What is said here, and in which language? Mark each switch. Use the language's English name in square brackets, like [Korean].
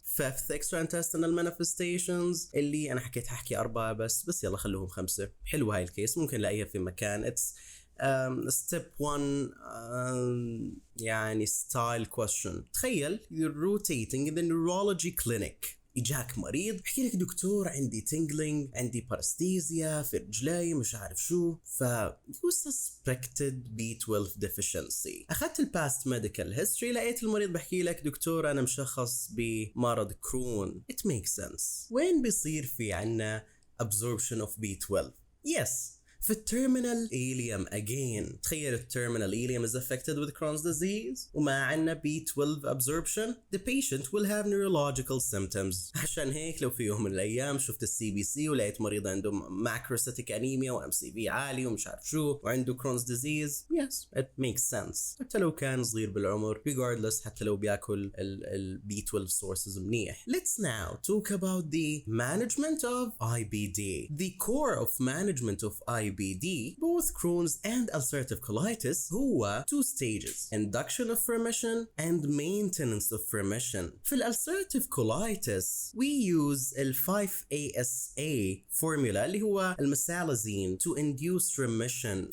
[English] Fifth extraintestinal manifestations [Arabic] اللي انا حكي 4 بس يلا خلوهم 5. حلو هاي الكيس، ممكن نلاقيها في مكان. [English] It's step 1 [Arabic] يعني [English] style question. [Arabic] تخيل [English] you're rotating in the neurology clinic، [Arabic] إجاك مريض بحكي لك دكتور عندي tingling، عندي paresthesia في رجلي مش عارف شو، [English] you suspected B12 deficiency. [Arabic] أخذت past medical history، لقيت المريض بحكي لك دكتور أنا مشخص بمرض كرون. [English] It makes sense. [Arabic] وين بيصير في عنا [English] absorption of B12؟ Yes، في terminal ileum again. تخيل terminal ileum is affected with Crohn's disease [Arabic] وما عنا [English] B12 absorption. The patient will have neurological symptoms. [Arabic] عشان هيك لو في يوم من الأيام شفت CBC ولقيت مريض عنده macrocytic anemia و MCV عالي ومش عارف شو وعنده Crohn's disease، [English] yes it makes sense. [Arabic] حتى لو كان صغير بالعمر regardless، حتى لو بياكل ال B12 sources منيح. [English] Let's now talk about the management of IBD. The core of management of IBD both Crohn's and ulcerative colitis هو 2 stages: induction of remission and maintenance of remission. في ulcerative colitis we use ال 5-ASA formula [Arabic] اللي هو المسالازين [English] to induce remission.